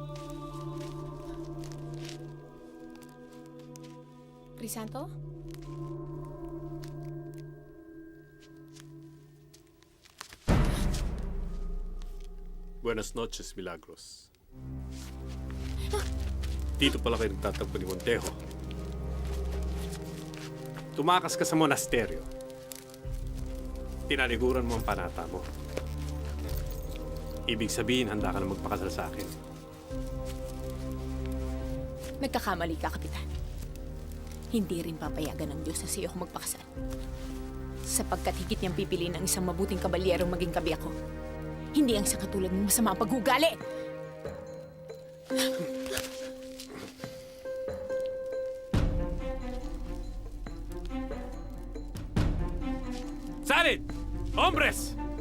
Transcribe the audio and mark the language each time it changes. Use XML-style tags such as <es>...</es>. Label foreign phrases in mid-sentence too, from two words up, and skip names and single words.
<tl>Crisanto?</tl> <es>Buenas noches, Milagros.</es> <tl>Dito pala kayo nagtatagpo ni Montejo. Tumakas ka sa monasteryo. Tinaliguran mo ang panata mo. Ibig sabihin, handa ka na magpakasal sa akin. Nagkakamali ka, Kapitan. Hindi rin papayagan ng Diyos na sa iyo ako magpakasal. Sapagkat higit niyang pipiliin ang isang mabuting kabalyerong maging kabi ako. Hindi ang isang katulad ng masama ang paghugali!</tl> <es>Salid! Hombres!</es>